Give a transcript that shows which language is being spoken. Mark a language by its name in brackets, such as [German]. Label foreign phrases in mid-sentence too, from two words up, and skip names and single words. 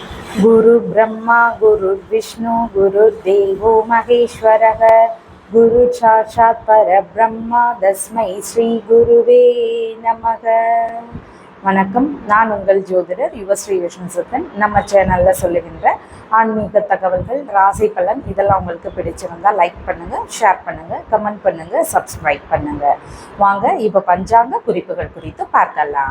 [Sanskrit] गुरु ब्रह्मा गुरु विष्णु गुरुर्देवो महेश्वरः गुरु साक्षात् परब्रह्मा तस्मै श्री गुरवे नमः. [Tamil] வணக்கம், நான் உங்கள் ஜோதிடர் யுவஸ்ரீ விஷ்ணு சித்தன். நம்ம சேனலில் சொல்லுகின்ற ஆன்மீக தகவல்கள், ராசி பலன் இதெல்லாம் உங்களுக்கு பிடிச்சிருந்தால் லைக் பண்ணுங்கள், ஷேர் பண்ணுங்கள், கமெண்ட் பண்ணுங்கள், சப்ஸ்கிரைப் பண்ணுங்கள். வாங்க இப்போ பஞ்சாங்க குறிப்புகள் குறித்து பார்க்கலாம்.